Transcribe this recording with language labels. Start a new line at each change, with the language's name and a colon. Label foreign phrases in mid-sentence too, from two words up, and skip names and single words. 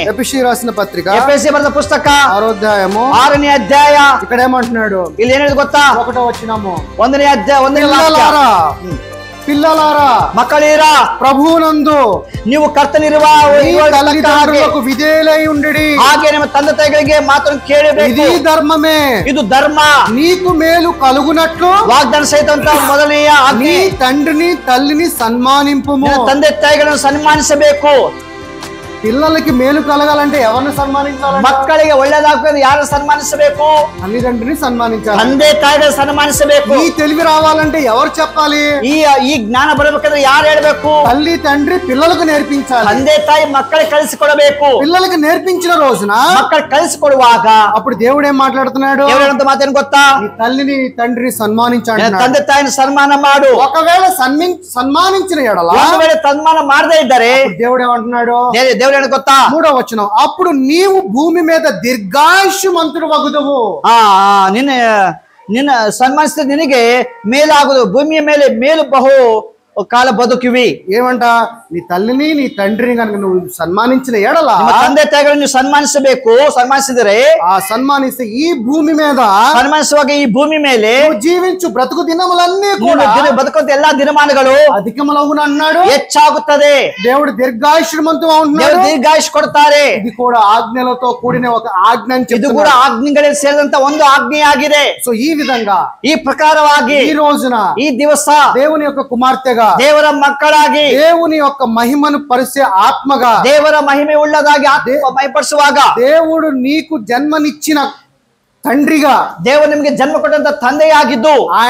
Telugu: ఎఫెసీ రాసిన పత్రిక
Kannada: ಎಫೆಸಿ ಬರೆದ ಪುಸ್ತಕ
Telugu: 6వ అధ్యాయము
Kannada: 6ನೇ ಅಧ್ಯಾಯ.
Telugu: ఇక్కడ ఏమంటున్నాడు?
Kannada: ಇಲ್ಲಿ ಏನಿದೆ ಗೊತ್ತಾ?
Telugu: 1వ వచనము,
Kannada: 1ನೇ ಅಧ್ಯಾಯ 1ನೇ ವಾಕ್ಯ.
Telugu: పిల్లలారా
Kannada: ಮಕ್ಕಳೀರ,
Telugu: ప్రభువునందు
Kannada: ನೀವು ಕರ್ತನಿರುವ
Telugu: మీ తల్లిదండ్రులకు విధేయులై ఉండుడి.
Kannada: ಹಾಗೆ ನಿಮ್ಮ ತಂದೆ ತಾಯಿಗಳಿಗೆ ಮಾತನ್ನು ಕೇಳಬೇಕು.
Telugu: ఇది ధర్మమే.
Kannada: ಇದು ಧರ್ಮ.
Telugu: నీకు మేలు కలుగునట్లు
Kannada: ವಾಗ್ದಾನ ಸಹಿತ ಮೊದಲನೆಯ
Telugu: నీ తండ్రిని తల్లిని సన్మానింపుము.
Kannada: ತಂದೆ ತಾಯಿಗಳನ್ನು ಸನ್ಮಾನಿಸಬೇಕು.
Telugu: పిల్లలకి మేలు కలగాలంటే ఎవరిని సన్మానించాలి?
Kannada: ಮಕ್ಕಳಿಗೆ ಒಳ್ಳೆಯದಾಗಬೇಕು. ಯಾರು ಸನ್ಮಾನಿಸಬೇಕು?
Telugu: తల్లిదండ్రిని సన్మానించాలి.
Kannada: ತಂದೆ ತಾಯಿಗಳನ್ನು ಸನ್ಮಾನಿಸಬೇಕು.
Telugu: ఈ తెలివి రావాలంటే ఎవరు చెప్పాలి?
Kannada: ಈ ಜ್ಞಾನ ಬರಬೇಕಂದ್ರೆ ಯಾರು ಹೇಳ್ಬೇಕು?
Telugu: తల్లి తండ్రి పిల్లలకు నేర్పించాలి.
Kannada: ತಂದೆ ತಾಯಿ ಮಕ್ಕಳಿಗೆ ಕಲಿಸಿಕೊಡಬೇಕು.
Telugu: పిల్లలకి నేర్పించిన రోజున
Kannada: ಮಕ್ಕಳು ಕಲಿಸಿಕೊಡುವಾಗ
Telugu: అప్పుడు దేవుడు ఏం మాట్లాడుతున్నాడు?
Kannada: ఎవరంత మాతేನು ಗೊತ್ತಾ?
Telugu: నీ తల్లిని నీ తండ్రిని సన్మానించాడు.
Kannada: ತಂದೆ ತಾಯಿನ ಸನ್ಮಾನ ಮಾಡು.
Telugu: ఒకవేళ సన్మానించిన ఎడల
Kannada: ಒಂದು ವೇಳೆ ಸನ್ಮಾನ ಮಾಡದೇ ಇದ್ದರೆ
Telugu: దేవుడు ఏమంటున్నాడు?
Kannada: దేవుడు ಏನು ಗೊತ್ತಾ?
Telugu: 3వ వచనం, అప్పుడు నీవు భూమి మీద దీర్ఘాయుష్మంతుడు వగుదువు.
Kannada: ನಿನ್ನ ಸನ್ಮಾನಿಸಿದ ನಿನಗೆ ಮೇಲಾಗುದು. ಭೂಮಿಯ ಮೇಲೆ ಮೇಲು ಬಹು ಕಾಲ ಬದುಕಿವಿ.
Telugu: ఏమంట? నీ తల్లిని నీ తండ్రిని కనుక నువ్వు సన్మానించిన ఎడల,
Kannada: ತಂದೆ ತಾಯಿಗಳನ್ನು ನೀವು ಸನ್ಮಾನಿಸಬೇಕು. ಸನ್ಮಾನಿಸಿದರೆ
Telugu: ఆ సన్మానిస్తే ఈ భూమి మీద
Kannada: ಸನ್ಮಾನಿಸುವಾಗ ಈ ಭೂಮಿ ಮೇಲೆ
Telugu: నువ్వు జీవించు బ్రతుకు దినములన్నీ కూడా
Kannada: ಬದುಕುವಂತ ಎಲ್ಲಾ ದಿನಮಾನಗಳು
Telugu: అధికములవును అన్నాడు.
Kannada: ಹೆಚ್ಚಾಗುತ್ತದೆ.
Telugu: దేవుడు దీర్ఘాయుష్మంతు ఉంటున్నాడు.
Kannada: ದೇವರು ದೀರ್ಘಾಯುಷ್ ಕೊಡ್ತಾರೆ.
Telugu: ఇది కూడా ఆజ్ఞలతో కూడిన ఒక ఆజ్ఞ అని
Kannada: ಇದು
Telugu: చెప్తున్నాడు.
Kannada: ಕೂಡ ಆಜ್ಞೆಗಳಿಗೆ ಸೇರಿದಂತ ಒಂದು ಆಜ್ಞೆಯಾಗಿದೆ.
Telugu: సో ఈ విధంగా
Kannada: ಈ ಪ್ರಕಾರವಾಗಿ
Telugu: ఈ రోజున
Kannada: ಈ ದಿವಸ
Telugu: దేవుని యొక్క కుమార్తెగా,
Kannada: ದೇವರ ಮಕ್ಕಳಾಗಿ,
Telugu: దేవుని యొక్క మహిమను పరిచే ఆత్మగా,
Kannada: ದೇವರ ಮಹಿಮೆ ಉಳ್ಳದಾಗಿ ಆತ್ಮ ಮಹಿಪಡಿಸುವಾಗ,
Telugu: దేవుడు నీకు జన్మనిచ్చిన తండ్రిగా,
Kannada: ದೇವರು ನಿಮಗೆ ಜನ್ಮ ಕೊಟ್ಟಂತ ತಂದೆಯಾಗಿದ್ದು